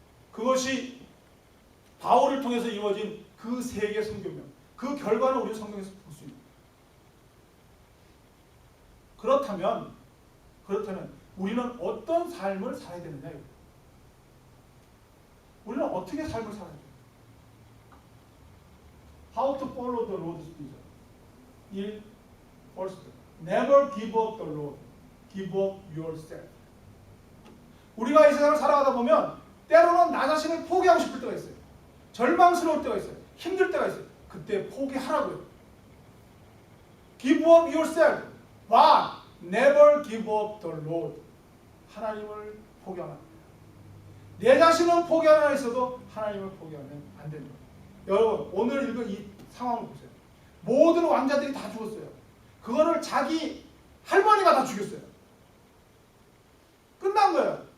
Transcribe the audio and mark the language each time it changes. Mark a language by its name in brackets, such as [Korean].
[Korean] 그것이 바울을 통해서 이루어진 그 세계 선교명, 그 결과는 우리 성경에서 볼 수 있습니다. 그렇다면 우리는 어떤 삶을 살아야 되느냐요? 우리는 어떻게 삶을 살아야 돼요? [English] How to follow the Lord's vision. First, never give up the Lord. Give up yourself. [Korean] 우리가 이 세상을 살아가다 보면 때로는 나 자신을 포기하고 싶을 때가 있어요. 절망스러울 때가 있어요. 힘들 때가 있어요. 그때 포기하라고요. [English] Give up yourself, but never give up the Lord. [Korean] 하나님을 포기하면 안 돼요. 내 자신은 포기하나 있어도 하나님을 포기하면 안 됩니다. 여러분, 오늘 읽은 이 상황을 보세요. 모든 왕자들이 다 죽었어요. 그거를 자기 할머니가 다 죽였어요. 끝난 거예요.